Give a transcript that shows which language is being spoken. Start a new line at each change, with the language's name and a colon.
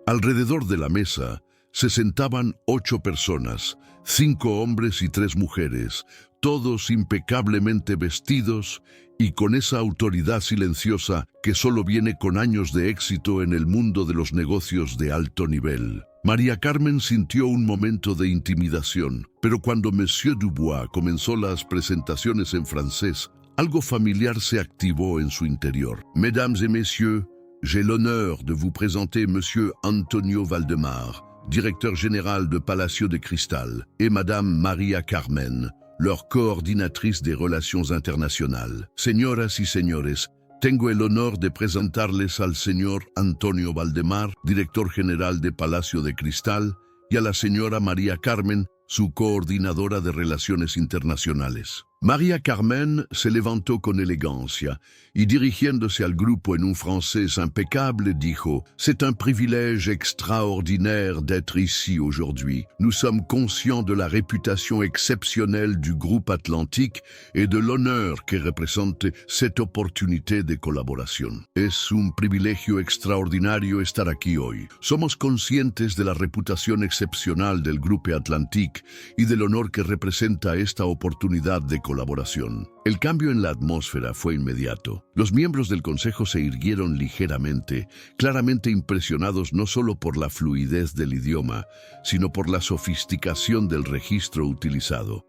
Spanish: Alrededor de la mesa se sentaban 8 personas, 5 hombres y 3 mujeres, todos impecablemente vestidos y con esa autoridad silenciosa que solo viene con años de éxito en el mundo de los negocios de alto nivel. María Carmen sintió un momento de intimidación, pero cuando Monsieur Dubois comenzó las presentaciones en francés, algo familiar se activó en su interior.
French: «Mesdames et messieurs, j'ai l'honneur de vous présenter Monsieur Antonio Valdemar, directeur général de Palacio de Cristal, et Madame María Carmen, leur coordinatrice des relations internationales.
Spanish: Señoras y señores, tengo el honor de presentarles al señor Antonio Valdemar, director general de Palacio de Cristal, y a la señora María Carmen, su coordinadora de Relaciones Internacionales». María Carmen se levantó con elegancia y dirigiéndose al grupo en un francés impecable dijo:
French: «C'est un privilège extraordinaire d'être ici aujourd'hui. Nous sommes conscients de la réputation exceptionnelle du groupe Atlantique et de l'honneur que représente cette opportunité de colaboración.
Spanish: Es un privilegio extraordinario estar aquí hoy. Somos conscientes de la reputación excepcional del grupo Atlantique y del honor que representa esta oportunidad de colaboración». El cambio en la atmósfera fue inmediato. Los miembros del consejo se irguieron ligeramente, claramente impresionados no solo por la fluidez del idioma, sino por la sofisticación del registro utilizado.